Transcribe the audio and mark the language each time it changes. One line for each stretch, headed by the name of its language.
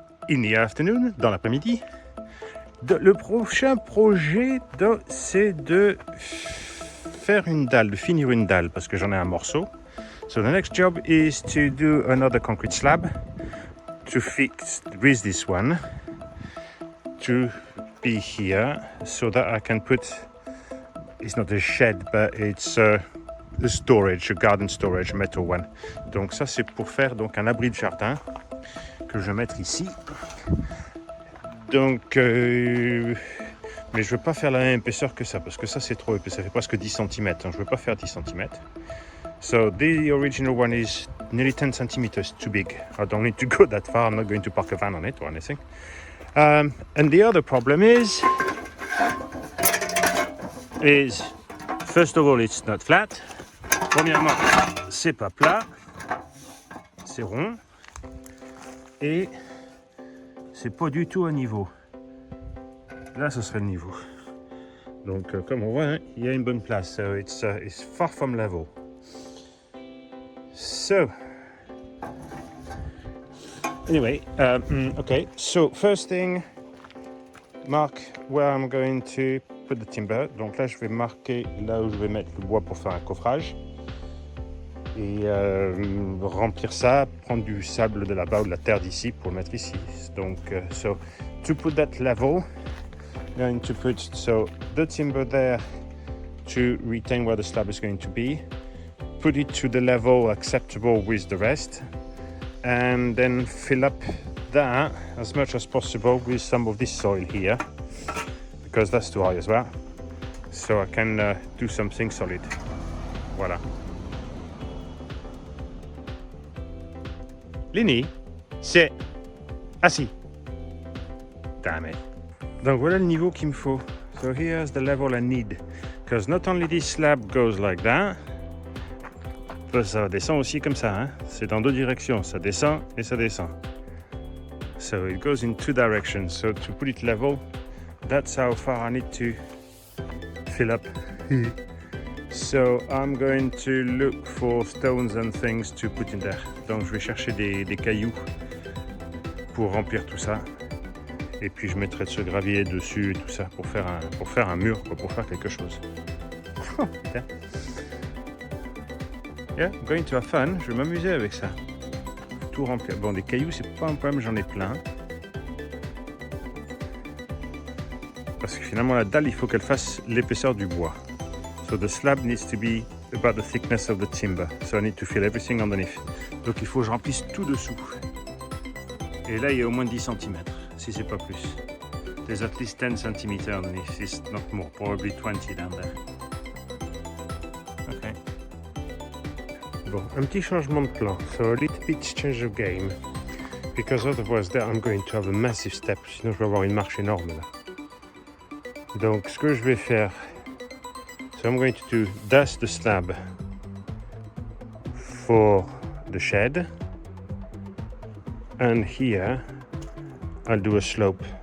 English: In the afternoon,
French: dans l'après-midi. Le prochain projet, c'est de faire une dalle, de finir une dalle, parce que j'en ai un morceau.
English: So the next job is to do another concrete slab to fix with this one to be here so that I can put, it's not a shed, but it's a storage, a garden storage, a metal one.
French: Donc ça c'est pour faire donc un abri de jardin que je vais mettre ici. Donc mais je veux pas faire la même épaisseur que ça parce que ça c'est trop épais, ça fait presque 10 cm. Donc je veux pas faire 10 cm.
English: So the original one is nearly 10 centimeters too big. I don't need to go that far. I'm not going to park a van on it or anything. And the other problem is first of all it's not flat.
French: Premièrement, c'est pas plat, c'est rond et c'est pas du tout à niveau. Là, ce serait le niveau. Donc, comme on voit, hein, il y a une bonne place.
English: So it's far from level. So, anyway, okay. So first thing, mark where I'm going to put the timber.
French: Donc là, je vais marquer là où je vais mettre le bois pour faire un coffrage. Et remplir ça, prendre du sable de là-bas ou de la terre d'ici pour le mettre ici.
English: Donc, so to put that level, I'm going to put the timber there to retain where the slab is going to be, put it to the level acceptable with the rest, and then fill up that as much as possible with some of this soil here, because that's too high as well. So I can do something solid.
French: Voilà. Lenny, c'est assis.
English: Damn it.
French: Donc voilà le niveau qu'il me faut.
English: So here's the level I need. Because not only this slab goes like that,
French: ça descend aussi comme ça. Hein? C'est dans deux directions. Ça descend et ça descend.
English: So it goes in two directions. So to put it level, that's how far I need to fill up. So I'm going to look for stones and things to put in there.
French: Donc je vais chercher des cailloux pour remplir tout ça. Et puis je mettrai de ce gravier dessus et tout ça pour faire un mur, quoi, pour faire quelque chose. Oh, putain.
English: Yeah, I'm going to have fun.
French: Je vais m'amuser avec ça. Tout remplir. Bon, des cailloux, c'est pas un problème, j'en ai plein. Parce que finalement, la dalle, il faut qu'elle fasse l'épaisseur du bois.
English: So the slab needs to be about the thickness of the timber. So I need to fill everything underneath.
French: Donc il faut que je remplisse tout dessous. Et là, il y a au moins 10 cm, si c'est pas plus.
English: There's at least 10 cm underneath, it's not more, probably 20 down there. Okay.
French: Bon, un petit changement de plan.
English: So a little bit change of game. Because otherwise there I'm going to have a massive step.
French: Sinon je vais avoir une marche énorme là. Donc ce que je vais faire,
English: so I'm going to do dust the slab for the shed, and here I'll do a slope.